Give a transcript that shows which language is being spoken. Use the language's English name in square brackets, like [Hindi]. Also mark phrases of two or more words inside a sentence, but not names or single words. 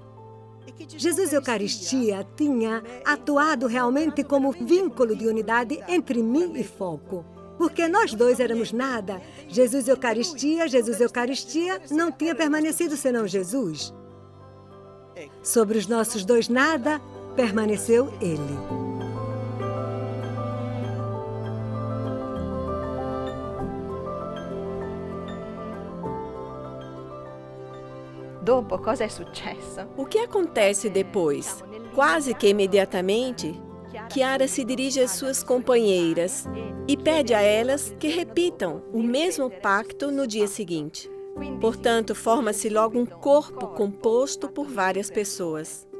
[Portuguese] Jesus Eucaristia tinha atuado realmente como vínculo de unidade entre mim e Foco. Porque nós dois éramos nada. Jesus Eucaristia, não tinha permanecido senão Jesus. Sobre os nossos dois nada, permaneceu Ele. [Italian] Dopo, cosa è successo? [Portuguese] O que acontece depois? Quase que imediatamente, Chiara se dirige às suas companheiras e pede a elas que repitam o mesmo pacto no dia seguinte. Portanto, forma-se logo um corpo composto por várias pessoas.